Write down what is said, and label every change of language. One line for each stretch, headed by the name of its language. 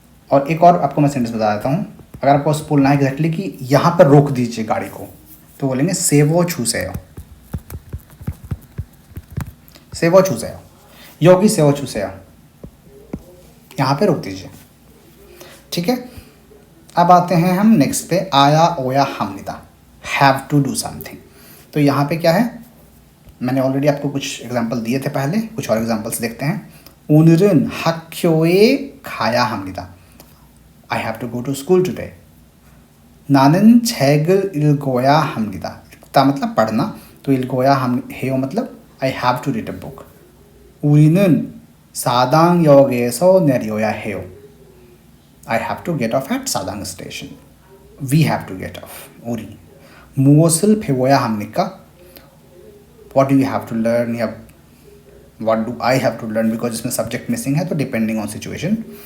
Hindi: और एक और आपको मैं सेंटेंस बता देता हूँ। अगर आपको बोलना है एग्जैक्टली कि यहाँ पर रोक दीजिए गाड़ी को, तो बोलेंगे
Korean: सेवो छूसेयो, सेवो छूसेयो, योगी सेवो छूसेयो,
Hindi: यहाँ पे रोक दीजिए। ठीक है, अब आते हैं हम नेक्स्ट पे,
Korean: आया ओया हमनिदा,
English: Have to do something.
Hindi: तो यहाँ पे क्या है, मैंने ऑलरेडी आपको कुछ एग्जांपल दिए थे पहले, कुछ और एग्जांपल्स देखते हैं।
Korean: 오늘은 학교에 가야 합니다.
English: I have to go to school today.
Korean: 나는 책을 읽어야 합니다. 읽다
Hindi: मतलब पढ़ना, तो
Korean: 읽어야 해요
Hindi: मतलब
English: I have to read a book.
Korean: 우리는 사당역에서 내려야 해요.
English: I have to get off at 사당 station. We have to get off.
Korean: 우리. 무엇을 배워야 합니까?
English: What do you have to learn?
Hindi: या
English: what do I have to learn? Because
Hindi: इसमें
English: subject missing
Hindi: है, तो
English: depending on situation.